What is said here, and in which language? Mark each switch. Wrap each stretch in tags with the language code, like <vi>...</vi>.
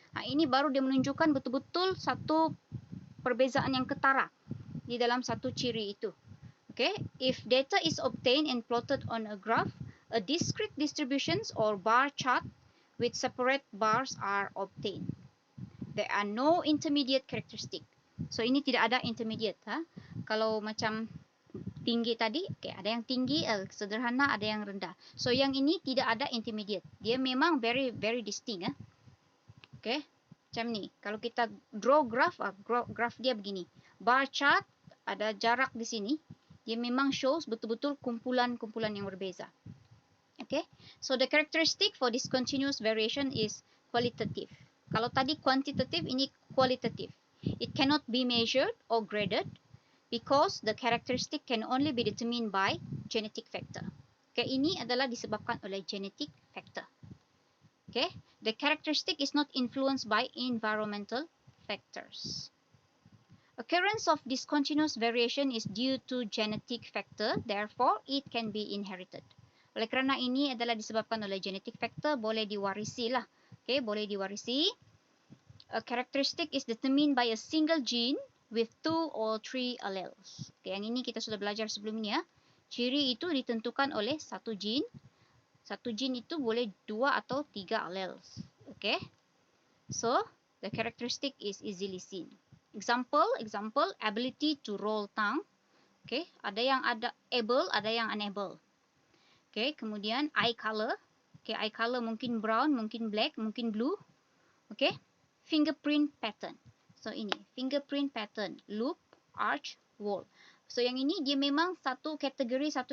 <ms>Ini baru dia menunjukkan betul-betul satu perbezaan yang ketara di dalam satu ciri itu.</ms> <en>Okay, if data is obtained and plotted on a graph, a discrete distributions or bar chart with separate bars are obtained. There are no intermediate characteristic.</en> <ms>So ini tidak ada intermediate. Kalau macam tinggi tadi, okay, ada yang tinggi, sederhana, ada yang rendah. So yang ini tidak ada intermediate. Dia memang very very distinct. Okay, macam ni. Kalau kita draw graph, graph dia begini. Bar chart ada jarak di sini. Dia memang shows betul-betul kumpulan-kumpulan yang berbeza.</ms> <en>Okay, so the characteristic for discontinuous variation is qualitative.</en> <ms>Kalau tadi quantitative, ini qualitative.</ms> <en>It cannot be measured or graded because the characteristic can only be determined by genetic factor.</en> <ms>Okay, ini adalah disebabkan oleh genetic factor.</ms> <en>Okay, the characteristic is not influenced by environmental factors. Occurrence of discontinuous variation is due to genetic factor, therefore it can be inherited.</en> <ms>Oleh kerana ini adalah disebabkan oleh genetic factor, boleh diwarisi lah.</ms> <en>Okay,</en> <ms>boleh diwarisi.</ms> <en>A characteristic is determined by a single gene with 2 or 3 alleles.</en> <ms>Okay, yang ini kita sudah belajar sebelum ini ya. Ciri itu ditentukan oleh satu gene. Satu gene itu boleh 2 atau 3 alleles.</ms> <en>Okay, so the characteristic is easily seen. Example, ability to roll tongue.</en> <ms>Okay, ada yang able, ada yang unable. Okay, kemudian eye color. Okay, eye color mungkin brown, mungkin black, mungkin blue. Okay, fingerprint pattern. So ini fingerprint pattern, loop, arch, wall. So yang ini dia memang satu kategori.</ms>